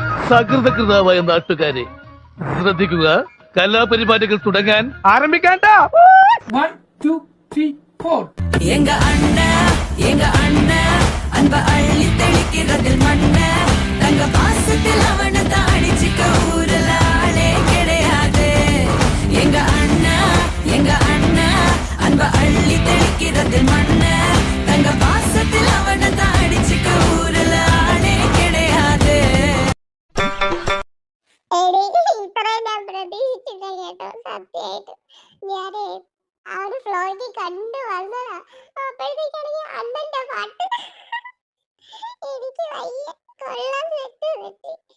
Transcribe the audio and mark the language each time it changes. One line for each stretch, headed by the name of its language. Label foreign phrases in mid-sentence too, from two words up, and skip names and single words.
Malayalam: സകൃതകൃതാവായ നാട്ടുകാരെ ശ്രദ്ധിക്കുക, കലാപരിപാടികൾ തുടങ്ങാൻ ആരംഭിക്കാൻ. 1 2 3 4
Tamil: எங்க அண்ணன் அன்ப அள்ளி தெளிக்கிறதில் மண்ண தங்க பாசத்தில் அவனை தாடிச்சுக்க ஊரல ஆளே கிடையாது. எங்க அண்ணன் அன்ப அள்ளி தெளிக்கிறதில் மண்ண தங்க பாசத்தில் அவனை தாடிச்சுக்க ஊரல ஆளே கிடையாது.
Malayalam: ഇത്രയും ഞാൻ പ്രതീക്ഷിച്ചില്ല കേട്ടോ, സത്യമായിട്ട്. ഞാനേ ആ ഒരു ഫ്ലോയ്ക്ക് കണ്ടു വന്നതാ. അപ്പോഴത്തേക്കാണെങ്കിൽ അണ്ണന്റെ പാട്ട് എനിക്ക് വയ്യ, കൊള്ളാൻ പറ്റി.